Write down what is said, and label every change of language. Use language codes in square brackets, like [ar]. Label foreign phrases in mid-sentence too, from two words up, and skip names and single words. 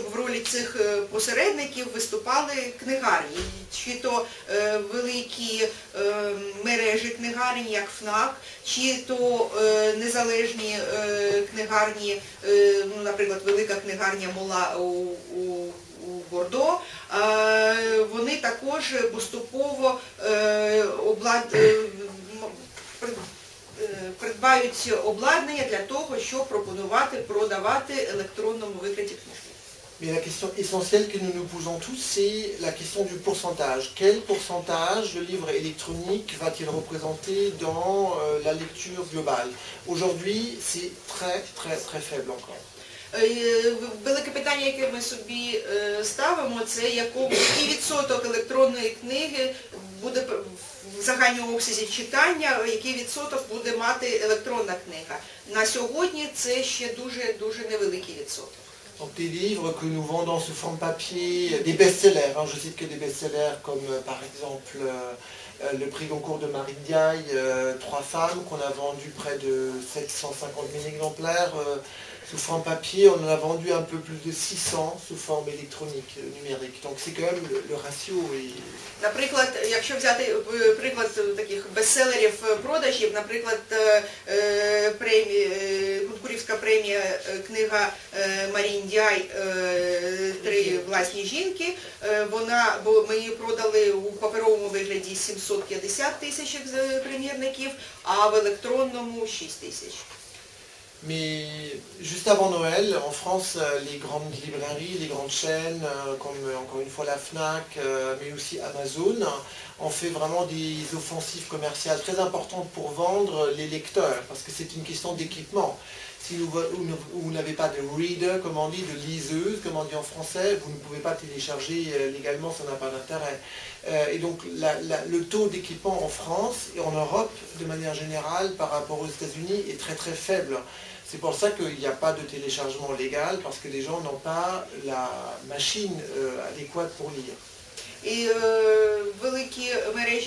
[uk] в ролі цих посередників виступали книгарні, чи то великі мережі книгарні, як ФНАК, чи то незалежні книгарні, наприклад, велика книгарня Мола у Бордо, вони також поступово придбають обладнання для того, щоб пропонувати, продавати електронному вигляді книжки. [fr] Mais la question essentielle que nous nous posons tous, c'est la question du pourcentage. Quel pourcentage le livre électronique va-t-il représenter dans la lecture globale? Aujourd'hui, c'est très faible encore. [uk] Велике питання, яке ми собі ставимо, це який відсоток електронної книги буде в загальному обсязі читання, який відсоток буде мати електронна книга. На сьогодні це ще дуже невеликий відсоток. [fr] Donc des livres que nous vendons sous forme papier, des best-sellers, je cite que des best-sellers comme par exemple le prix Goncourt de Marine Diaye, 3 femmes, qu'on a vendu près de 750 000 exemplaires sous forme papier, on en a vendu un peu plus de 600 sous forme électronique, numérique. Donc c'est quand même le ratio. [uk] Наприклад, якщо взяти приклад таких бестселерів продажів, наприклад, Гонкурівська премія, книга Марін Дяй «Три власні жінки», ми її продали у паперовому вигляді 750 тисяч примірників, а в електронному 6 тисяч. [fr] Mais juste avant Noël, en France, les grandes librairies, les grandes chaînes, comme encore une fois la FNAC, mais aussi Amazon, ont fait vraiment des offensives commerciales très importantes pour vendre les lecteurs, parce que c'est une question d'équipement. Si vous n'avez pas de reader, comme on dit, de liseuse, comme on dit en français, vous ne pouvez pas télécharger légalement, ça n'a pas d'intérêt. Et donc le taux d'équipement en France et en Europe, de manière générale, par rapport aux États-Unis, est très faible. C'est pour ça qu'il n'y a pas de téléchargement légal, parce que les gens n'ont pas la machine adéquate pour lire. [uk] І великі